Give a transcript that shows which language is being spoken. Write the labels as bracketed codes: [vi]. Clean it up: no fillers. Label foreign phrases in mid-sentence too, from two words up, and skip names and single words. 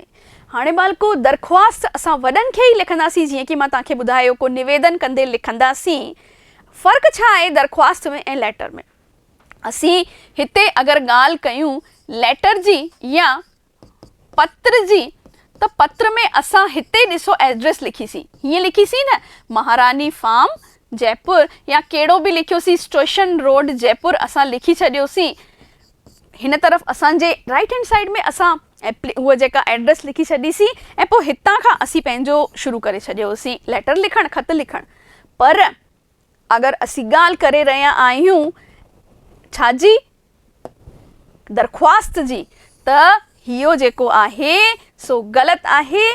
[sd] हाणे बालको दरख़्वास्त असां वॾनि खे ई लिखंदासीं, जीअं कि मां तव्हांखे ॿुधायो को निवेदन कंदे लिखंदासीं। फ़र्क़ु छा आहे दरख़्वास्त में ऐं लेटर में? असीं हिते अगरि ॻाल्हि कयूं लेटर जी या पत्र जी, त पत्र में असां हिते ॾिसो एड्रेस लिखीसीं, हीअं लिखीसीं न, महारानी फार्म जयपुर, या कहिड़ो बि लिखियोसीं स्टेशन रोड जयपुर असां लिखी छॾियोसीं। हिन तरफ़ असांजे [en] right hand side [sd] में असां उहा जेका एड्रेस लिखी छॾीसीं, ऐं पोइ हितां खां असीं पंहिंजो शुरू करे छॾियोसीं लेटर लिखणु, ख़त लिखणु। पर अगरि असीं ॻाल्हि करे रहिया आहियूं छाजी? दरख़्वास्त जी, त इहो जेको आहे सो ग़लति आहे।